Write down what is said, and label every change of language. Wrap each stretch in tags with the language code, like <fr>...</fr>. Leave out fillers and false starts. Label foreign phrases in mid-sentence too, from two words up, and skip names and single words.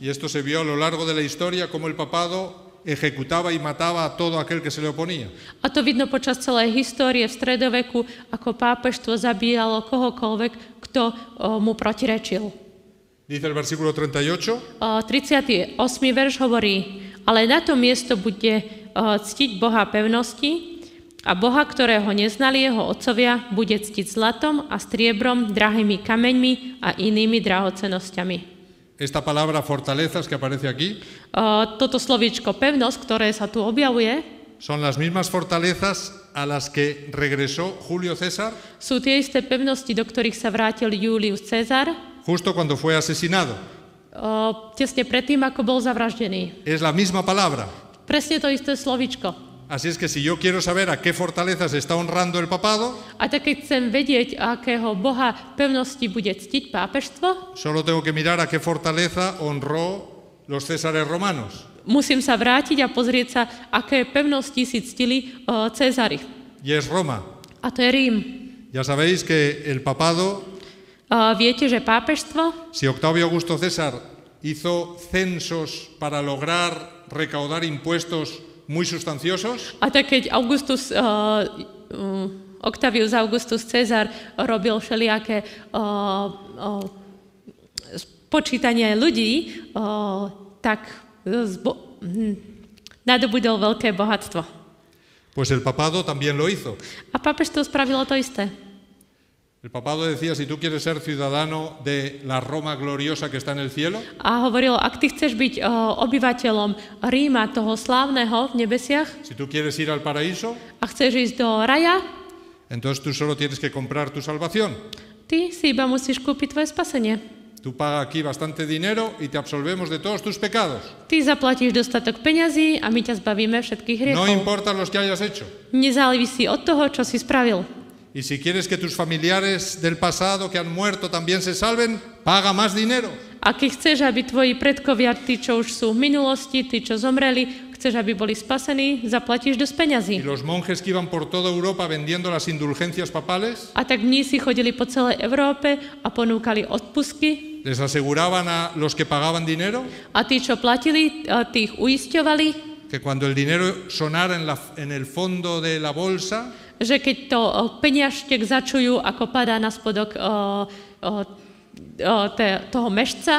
<es>Y esto se vio a lo largo de la historia como el papado ejecutaba y mataba a todo aquel que se le oponía.</es> <sk>A to vidno počas celej histórie v stredoveku, ako pápežstvo zabíjalo kohokoľvek, kto mu protirečil.</sk> <es>Dice el versículo 38.</es> <sk>38. verš hovorí, ale na to miesto bude ctiť Boha pevnosti a Boha, ktorého neznali jeho otcovia, bude ctiť zlatom a striebrom, drahými kameňmi a inými drahocennosťami.</sk> <es>Esta palabra fortalezas que aparece aquí</es> <sk>toto slovíčko pevnosť, ktoré sa tu objavuje,</sk> <es>son las mismas fortalezas a las que regresó Julio César</es> <sk>Sú tie isté pevnosti, do ktorých sa vrátil Julius Cezar,</sk> <es>justo cuando fue asesinado.</es> <sk>tesne predtým, ako bol zavraždený.</sk> <es>Es la misma palabra.</es> <sk>Presne to isté slovíčko.</sk> <es>Así es que si yo quiero saber a qué fortalezas está honrando el papado,</es> <sk>A tak keď chcem vedieť, akého boha pevnosti bude ctiť pápežstvo,</sk> <es>solo tengo que mirar a qué fortaleza honró los Césares romanos.</es> <sk>musím sa vrátiť a pozrieť sa, aké pevnosti si ctili Cézari.</sk> <es>Y es Roma.</es> <sk>A to je Rím.</sk> <es>Ya sabéis que el papado,</es> <sk>Viete, že pápežstvo,</sk> <es>si Octavio Augusto César hizo censos para lograr recaudar impuestos muy sustanciosos,</es> <sk>a tak keď Octavius Augustus Cezar robil všelijaké počítanie ľudí, tak nadobudol veľké bohatstvo.</sk> <es>pues el papado también lo hizo.</es> <sk>A pápežstvo spravilo to isté.</sk> <es>El papado decía, si tú quieres ser ciudadano de la Roma gloriosa que está en el cielo,</es> <sk>A hovorilo, ak ty chceš byť obyvateľom Ríma, toho slávneho v nebesiach,</sk> <es>si tú quieres ir al paraíso,</es> <sk>a chceš ísť do raja,</sk> <es>entonces tú solo tienes que comprar tu salvación.</es> <sk>ty si iba musíš kúpiť tvoje spasenie.</sk> <es>Tú pagas aquí bastante dinero y te absolvemos de todos tus pecados.</es> <sk>Ty zaplatíš dostatok peňazí a my ťa zbavíme všetkých</sk> <es>No</es> <sk>hriechov.</sk> <es>importan los que hayas hecho.</es> <sk>Nezávisí od toho, čo si spravil.</sk> <es>Y si quieres que tus familiares del pasado que han muerto también se salven, paga más dinero.</es> <sk>A keď chceš, aby tvoji predkovia, tí, čo už sú v minulosti, tí, čo zomreli, chceš, aby boli spasení, zaplatíš dosť</sk> <es>Y</es> <sk>peňazí.</sk> <es>los monjes que iban por toda Europa vendiendo las indulgencias papales,</es> <sk>A tak mnísi chodili po celej Európe a ponúkali odpustky.</sk> <es>les aseguraban a los que pagaban dinero</es> <sk>A tí, čo platili, tých uisťovali,</sk> <es>que cuando el dinero sonara en el fondo de la bolsa,</es> <sk>že keď to peniažtek začujú, ako padá na spodok toho mešca,</sk>